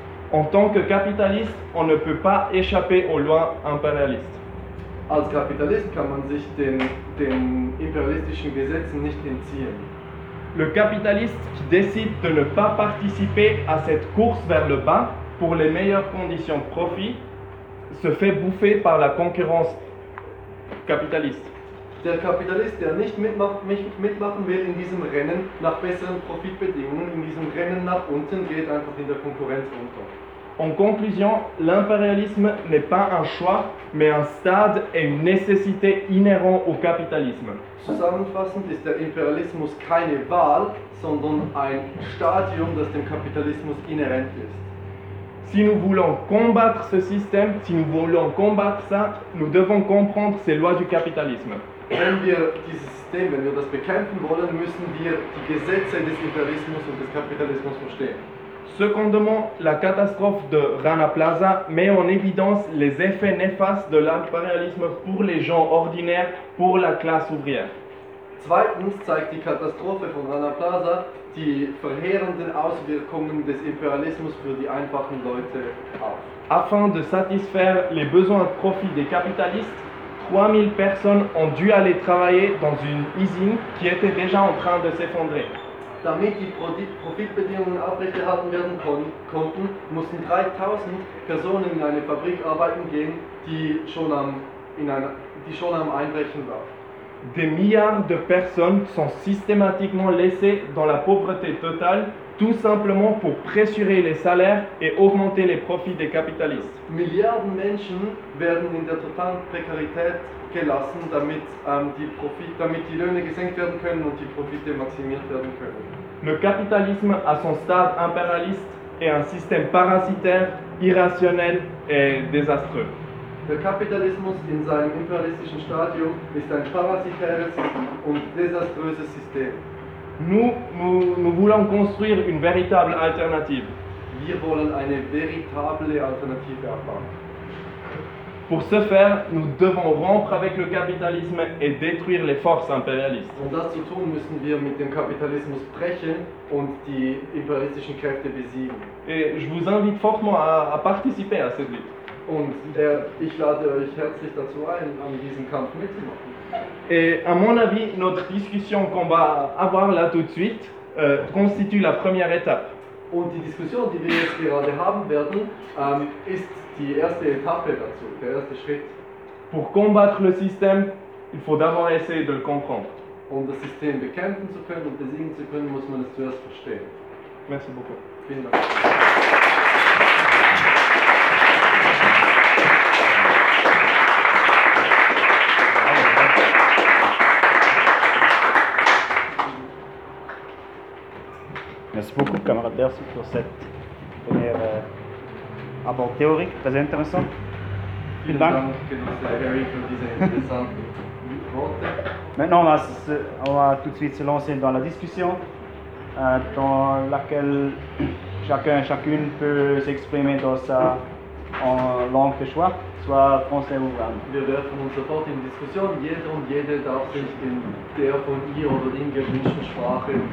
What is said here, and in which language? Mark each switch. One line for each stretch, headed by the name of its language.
French: en tant que capitaliste, on ne peut pas échapper aux lois impérialistes.
German: Als Kapitalist kann man sich den imperialistischen Gesetzen nicht entziehen.
French: Le capitaliste qui décide de ne pas participer à cette course vers le bas pour les meilleures conditions de profit se fait bouffer par la concurrence capitaliste.
German: Der Kapitalist, der nicht mitmachen will in diesem Rennen nach besseren Profitbedingungen, in diesem Rennen nach unten, geht einfach in der Konkurrenz unter.
French: En conclusion, l'impérialisme n'est pas un choix, mais un stade et une nécessité inhérent au capitalisme.
German: Zusammenfassend ist der Imperialismus keine Wahl, sondern ein Stadium, das dem Kapitalismus inhärent ist.
French: Si nous voulons combattre ce système, si nous voulons combattre ça, nous devons comprendre ces lois du capitalisme.
German: Wenn wir dieses System, wenn wir das bekämpfen wollen, müssen wir die Gesetze des Imperialismus und des Kapitalismus verstehen.
French: Secondement, la catastrophe de Rana Plaza met en évidence les effets néfastes de l'impérialisme pour les gens ordinaires, pour la classe ouvrière.
German: Zweitens zeigt die Katastrophe von Rana Plaza die verheerenden Auswirkungen des Imperialismus für die einfachen Leute auf.
French: Afin de satisfaire les besoins de profit des capitalistes, 3000 personnes ont dû aller travailler dans une usine qui était déjà en train de s'effondrer.
German: Damit die Profitbedingungen aufrechterhalten werden konnten, mussten 3000 Personen in eine Fabrik arbeiten gehen, die schon am Einbrechen war.
French: Des milliards de personnes sont systématiquement laissées dans la pauvreté totale, tout simplement pour pressurer les salaires et augmenter les profits des capitalistes.
German: Milliarden Menschen werden in der totalen Prekarität gelassen, damit die Löhne gesenkt werden können und die Profite maximiert werden können.
French: Le capitalisme à son stade impérialiste est un système parasitaire, irrationnel et désastreux.
German: Der Kapitalismus in seinem imperialistischen Stadium ist ein parasitäres und desaströses System.
French: Nous voulons construire une véritable alternative.
German: Wir wollen eine véritable Alternative erbauen.
French: Pour ce faire, nous devons rompre avec le capitalisme et détruire les forces impérialistes.
German: Um das zu tun, müssen wir mit dem Kapitalismus brechen und die imperialistischen Kräfte besiegen.
French: Et je vous invite fortement à participer à cette lutte.
German: Und ich lade euch herzlich dazu ein, an diesem Kampf mitzumachen.
French: Et à mon avis, notre discussion qu'on va avoir là tout de suite constitue la première étape.
German: Und die Diskussion, die wir jetzt gerade haben werden, ist die erste Etappe dazu, der erste Schritt.
French: Pour combattre le système, il faut d'abord essayer de le comprendre.
German: Um das System bekämpfen zu können und besiegen zu können, muss man es zuerst verstehen.
French: Merci beaucoup.
German: Vielen Dank.
French: Merci beaucoup, camarade Berce, pour cette première abord théorique très intéressant.
German: Vielen Dank, Genosse Harry, pour diese interessante Worte.
French: Maintenant, on va tout de suite se lancer dans la discussion, dans laquelle chacun et chacune peut s'exprimer dans sa en langue de choix, soit français ou allemand.
German: Wir werfen uns sofort in Diskussion. Jeder und jede darf sich in der von ihr oder in gewünschten Sprache.